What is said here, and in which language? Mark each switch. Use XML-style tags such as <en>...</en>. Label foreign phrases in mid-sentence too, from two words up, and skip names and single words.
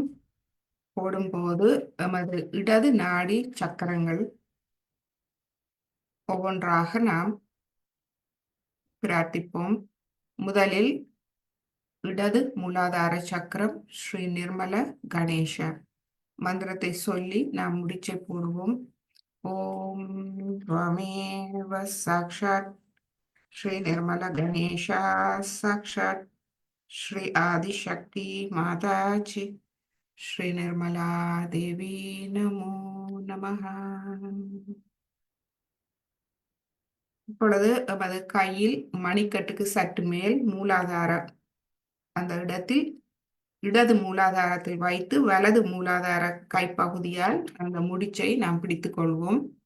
<ta>போடும்போது நமது இடது நாடி சக்கரங்கள் ஒவ்வொன்றாக நாம் பிரார்த்திப்போம். முதலில் இடது மூலாதார சக்கரம் ஸ்ரீ நிர்மல கணேசர் மந்திரத்தை சொல்லி நாம் முடிச்சை போடுவோம்.</ta> <sa>ஓம் त्वमेव साक्षात् श्री निर्मल गणेशा साक्षात् श्री आदिशक्ति माताजी श्री निर्मला देवी नमो நமः.</sa> <ta>இப்பொழுது நமது கையில் மணிக்கட்டுக்கு சற்று மேல் மூலாதார அந்த இடத்தில் இடது மூலாதாரத்தில் வைத்து வலது மூலாதார கைப்பகுதியால் அந்த முடிச்சை நாம் பிடித்துக் கொள்வோம்.</ta>